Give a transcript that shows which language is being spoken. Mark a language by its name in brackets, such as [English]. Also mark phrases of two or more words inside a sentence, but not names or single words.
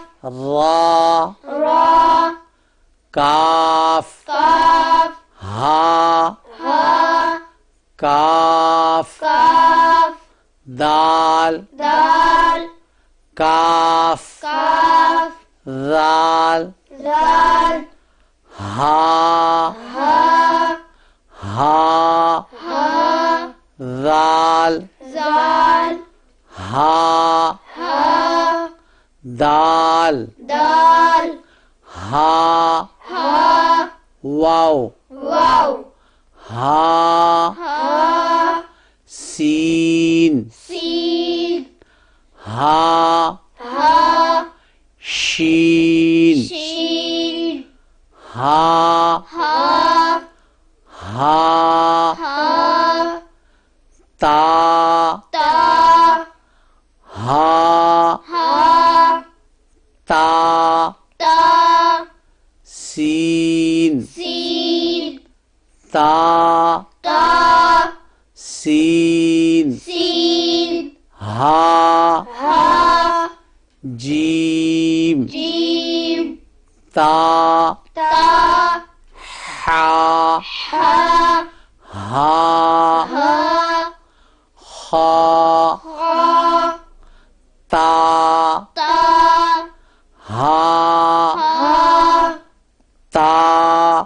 [Urdu] را، را، کاف، کاف، ہا، ہا، کاف، کاف، دال، دال، کاف، کاف، ذال، زال، ہا، ہا، ہا، ہا، ذال، زال، ہا، ہا، دال، دال، ہا، ہا، واو، واو، ہا، ہا، سین، سین، ہا، ہا، شین، شین، ہا، ہا، ہا، ہا، تا، تا، ہا، ہا، تا، تا، سین، سین، تا، تا، سین، سین، ہا، ہا، جیم، جیم، تا، تا، ہا، ہا، ہا، ہا، خا، خا، تا، تا، ہا، ہا، تا،